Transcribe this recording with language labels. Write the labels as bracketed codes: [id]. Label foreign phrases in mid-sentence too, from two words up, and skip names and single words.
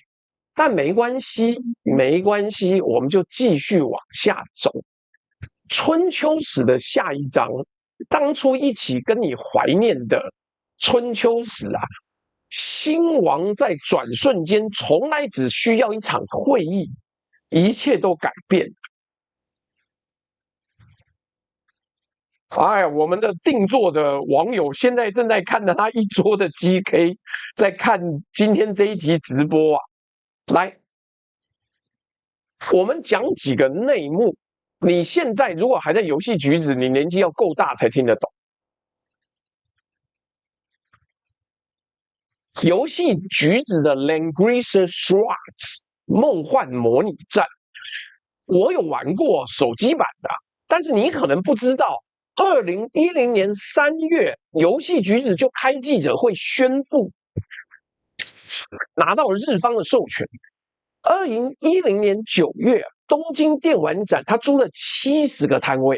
[zh] 但沒關係，沒關係，我們就繼續往下走。春秋史的下一章，當初一起跟你懷念的春秋史興亡在轉瞬間，從來只需要一場會議，一切都改變。哎呀，我們的定做的網友現在正在看着他一桌的 GK， 在看今天這一集直播來，我們講幾個內幕。你現在如果還在遊戲橘子，你年紀要夠大才聽得懂。遊戲橘子的 Langrisser Schwarz 夢幻模擬戰，我有玩過手機版的，但是你可能不知道，2010年3月，遊戲橘子就開記者會宣布拿到日方的授權。2010年9月，東京電玩展，他租了70個攤位。